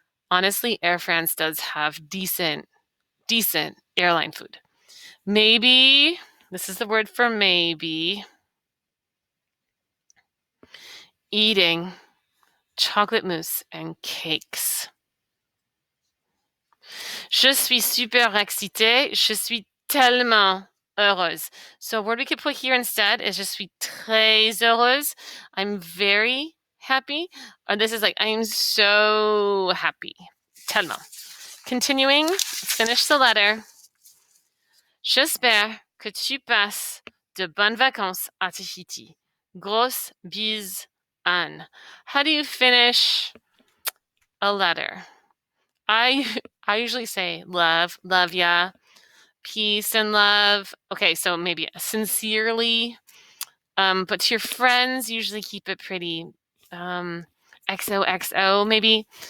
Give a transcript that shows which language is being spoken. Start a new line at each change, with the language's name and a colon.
English: Honestly, Air France does have decent airline food. Maybe, this is the word for maybe, eating chocolate mousse and cakes.
French: Je suis super excitée. Je suis tellement heureuse.
English: So a word we could put here instead is
French: je suis très heureuse.
English: I'm very happy. Or this is like, I am so happy. Tellement. Continuing, let's finish the letter.
French: J'espère que tu passes de bonnes vacances à Tahiti. Grosse bise, Anne.
English: How do you finish a letter? I usually say love ya, peace and love. Okay, so maybe sincerely. But to your friends, usually keep it pretty XOXO maybe.